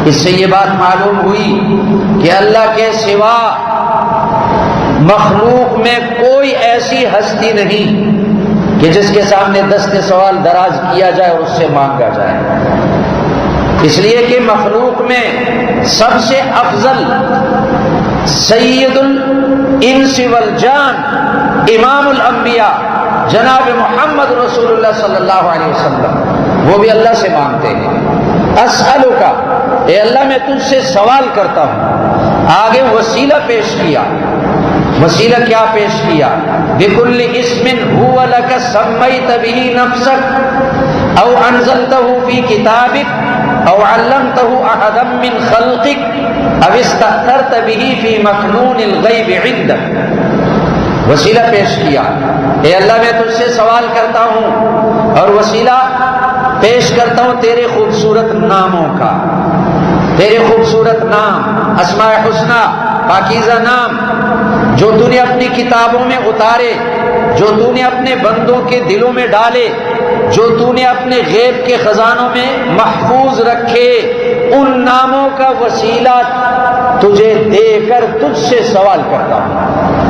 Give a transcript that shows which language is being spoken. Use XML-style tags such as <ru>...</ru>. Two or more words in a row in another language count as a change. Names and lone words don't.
<ur>اس سے یہ بات معلوم ہوئی کہ اللہ کے سوا مخلوق میں کوئی ایسی ہستی نہیں کہ جس کے سامنے دست سوال دراز کیا جائے اور اس سے مانگا جائے، اس لیے کہ مخلوق میں سب سے افضل</ur> <ar>سید الانس والجان امام الانبیاء</ar> <ur>جناب محمد رسول اللہ</ur> <ar>صلی اللہ علیہ وسلم،</ar> <ur>وہ بھی اللہ سے مانگتے ہیں۔ اسألک اے اللہ میں تجھ سے سوال کرتا ہوں۔ آگے وسیلہ پیش کیا، وسیلہ کیا پیش کیا؟</ur> <ar>بکل اسم هو لک سمیت به نفسک او انزلتہ فی کتابک او علمتہ احدا من خلقک او استأثرت به فی مکنون الغیب عندک۔</ar> <ur>وسیلہ پیش کیا، اے اللہ میں تجھ سے سوال کرتا ہوں اور وسیلہ پیش کرتا ہوں تیرے خوبصورت ناموں کا، تیرے خوبصورت نام، اسماء حسنہ، پاکیزہ نام جو تو نے اپنی کتابوں میں اتارے، جو تو نے اپنے بندوں کے دلوں میں ڈالے، جو تو نے اپنے غیب کے خزانوں میں محفوظ رکھے، ان ناموں کا وسیلہ تجھے دے کر تجھ سے سوال کرتا ہوں۔</ur>